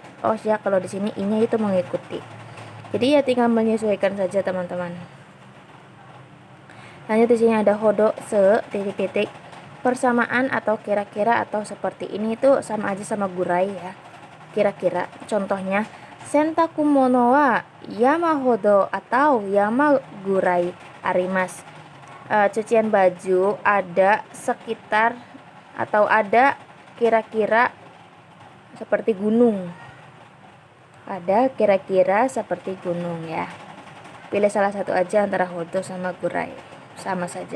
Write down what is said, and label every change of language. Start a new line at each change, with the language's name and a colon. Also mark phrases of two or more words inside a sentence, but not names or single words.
Indonesian: Oh ya, kalau di sini i-nya itu mengikuti. Jadi ya tinggal menyesuaikan saja teman-teman. Lanjut di sini ada hodo titik-titik. Persamaan atau kira-kira atau seperti ini itu sama aja sama gurai ya. Kira-kira.
Japanese: Contohnya 洗濯物は山ほど atau 山ぐらいあります.
Indonesian: Cucian baju ada sekitar atau ada kira-kira seperti gunung. Ada kira-kira seperti gunung ya. Pilih salah satu aja antara hodo sama gurai, sama saja.